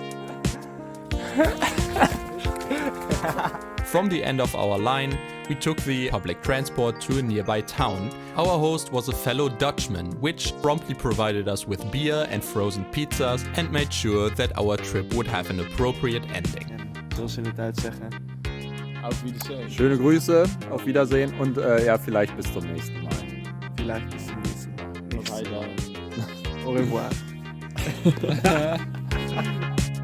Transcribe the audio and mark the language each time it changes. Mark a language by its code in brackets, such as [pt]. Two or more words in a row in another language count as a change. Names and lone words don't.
[en] From the end of our line, we took the public transport to a nearby town. Our host was a fellow Dutchman, which promptly provided us with beer and frozen pizzas and made sure that our trip would have an appropriate ending. [nl] Zoals ze in de tijd zeggen. [de] Auf Wiedersehen. Schöne Grüße, auf Wiedersehen und ja, vielleicht bis zum nächsten Mal. Vielleicht bis zum nächsten Mal. [en] Bye, bye. [fr] Au revoir.